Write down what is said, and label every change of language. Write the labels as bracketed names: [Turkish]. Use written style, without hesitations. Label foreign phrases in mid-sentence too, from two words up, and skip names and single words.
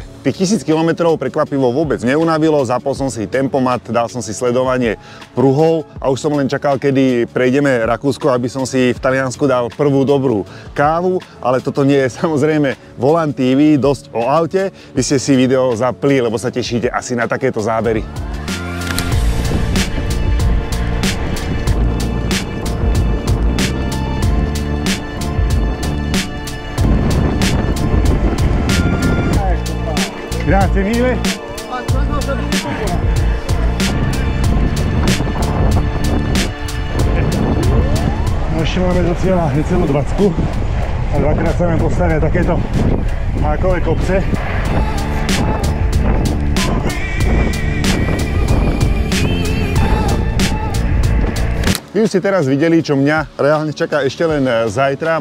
[Slovak] Tých 1000 km prekvapivo vôbec neunavilo, zapol som si tempomat, dal som si sledovanie pruhov a už som len čakal, kedy prejdeme Rakúsko, aby som si v Taliansku dal prvú dobrú kávu, ale toto nie je samozrejme Volant TV, dosť o aute. Vy ste si video zapli, lebo sa tešíte asi na takéto zábery. [Italian] Grazie mille. [Slovak] No ešte máme do cieľa necelú 20 a dvakrát sa nám postavia takéto hákové kopce. Vy už ste teraz videli, čo mňa reálne čaká ešte len zajtra.